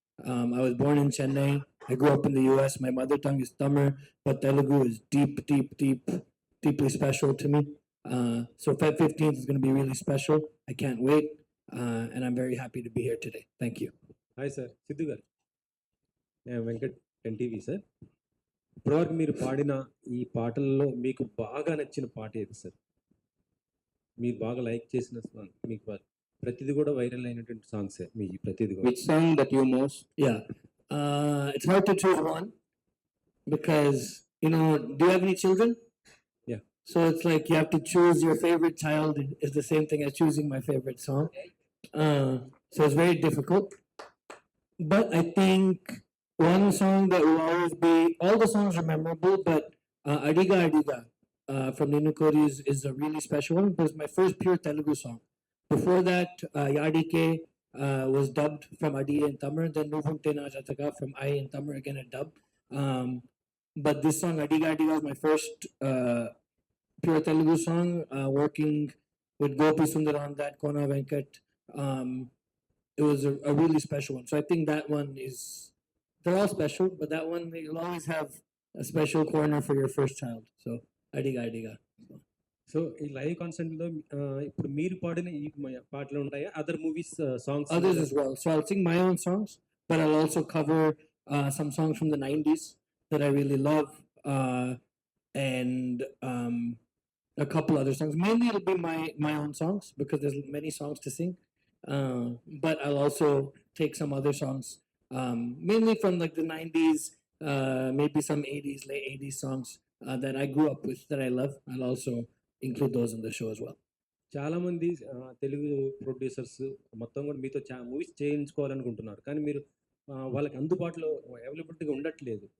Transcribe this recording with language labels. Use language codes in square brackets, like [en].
[en] I was born in Chennai. I grew up in the US. My mother tongue is Tamil, but Telugu is deeply special to me. So Feb 15th is going to be really special. I can't wait, and I'm very happy to be here today. Thank you. Hi sir, [te] Sidhu garu. నేను Venkat NTV sir. ఇప్పటివరకు మీరు పాడిన ఈ పాటల్లో మీకు బాగా నచ్చిన పాట ఏది సార్? మీరు బాగా లైక్ చేసిన సాంగ్, మీకు ప్రతిది కూడా వైరల్ అయినటువంటి సాంగ్స్ మీ ప్రతిది కూడా. [en] Which song that you most? Yeah, it's hard to choose one because do you have any children? Yeah. So it's like you have to choose your favorite child is the same thing as choosing my favorite song. So it's very difficult. But I think one song that will always be, all the songs are memorable, but Adiga Adiga from Ninu Kori is a really special one because my first pure Telugu song. Before that, Yadike was dubbed from Adi in Tamil, then Nuvunte Na Jataka from I in Tamil, again a dub. But this song, Adiga Adiga, was my first pure Telugu song, working with Gopi Sundar on that, Kona Venkat. It was a really special one. So I think that one is, they're all special, but that one, you'll always have a special corner for your first child. So Adiga Adiga. [te] So ఈ live concert లో ఇప్పుడు మీరు పాడిన ఈ పాటలు ఉంటాయా? [en] Other movies songs? Others as well. So I'll sing my own songs, but I'll also cover some songs from the 90s that I really love, and a couple other songs. Mainly it'll be my own songs because there's many songs to sing. But I'll also take some other songs, mainly from like the 90s, maybe some 80s, late 80s songs that I grew up with that I love. I'll also include those in the show as well. [te] చాలా మంది Telugu producers మొత్తం కూడా మీతో movies చేయించుకోవాలనుకుంటున్నారు, కానీ మీరు వాళ్ళకి అందుబాటులో అవైలబిలిటీగా ఉండట్లేదు.